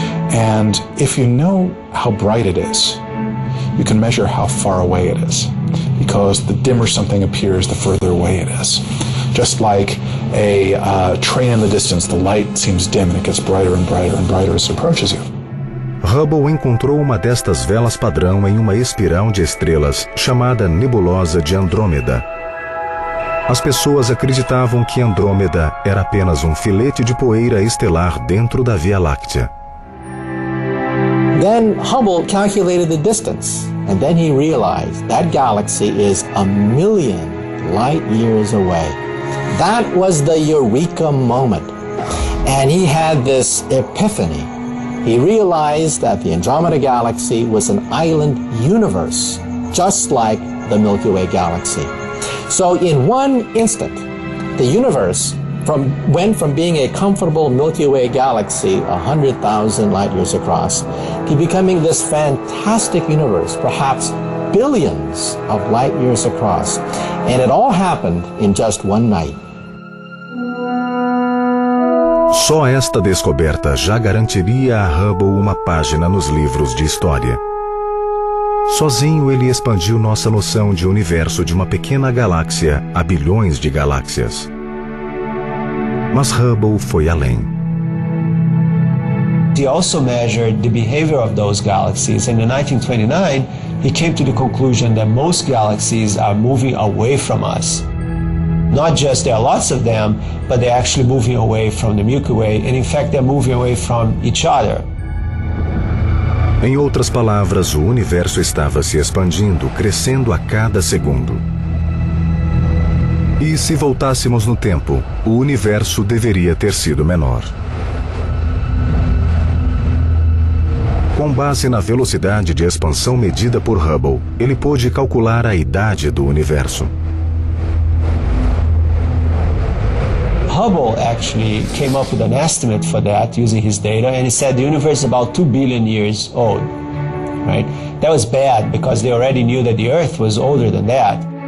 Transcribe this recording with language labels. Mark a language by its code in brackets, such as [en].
[en] And if you know how bright it is, you can measure how far away it is, because the dimmer something appears, the further away it is. Just like a train in the distance, the light seems dim and it gets brighter and brighter and brighter as it approaches you. [pt] Hubble encontrou uma destas velas padrão em uma espiral de estrelas chamada Nebulosa de Andrômeda. As pessoas acreditavam que Andrômeda era apenas um filete de poeira estelar dentro da Via Láctea. [en] Then Hubble calculated the distance, and then he realized that galaxy is a million light years away. That was the Eureka moment. And he had this epiphany. He realized that the Andromeda galaxy was an island universe, just like the Milky Way galaxy. So in one instant, the universe went from being a comfortable Milky Way galaxy 100,000 light years across to becoming this fantastic universe, perhaps billions of light years across. And it all happened in just one night. [pt] Só esta descoberta já garantiria a Hubble uma página nos livros de história. Sozinho, ele expandiu nossa noção de universo de uma pequena galáxia a bilhões de galáxias. Mas Hubble foi além. [en] he also measured the behavior of those galaxies. And in 1929, he came to the conclusion that most galaxies are moving away from us. Not just there are lots of them, but they're actually moving away from the Milky Way, and in fact, they're moving away from each other. [pt] Em outras palavras, o universo estava se expandindo, crescendo a cada segundo. E se voltássemos no tempo, o universo deveria ter sido menor. Com base na velocidade de expansão medida por Hubble, ele pôde calcular a idade do universo. [en] Hubble actually came up with an estimate for that using his data, and he said the universe is about 2 billion years old, right? That was bad because they already knew that the Earth was older than that.